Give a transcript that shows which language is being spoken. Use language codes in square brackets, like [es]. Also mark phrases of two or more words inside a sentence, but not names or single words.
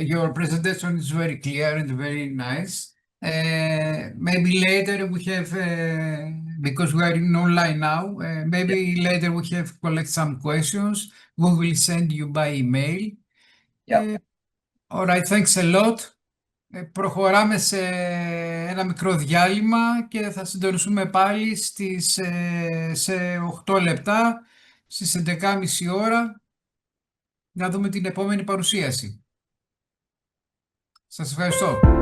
[en] Your presentation is very clear and very nice. Maybe later we have, because we are in online now, maybe later we have collect some questions. We will send you by email. All right, thanks a lot. [el] Προχωράμε σε ένα μικρό διάλειμμα και θα συντονιστούμε πάλι σε 8 λεπτά, στις 11.30 ώρα, να δούμε την επόμενη παρουσίαση. Σας ευχαριστώ.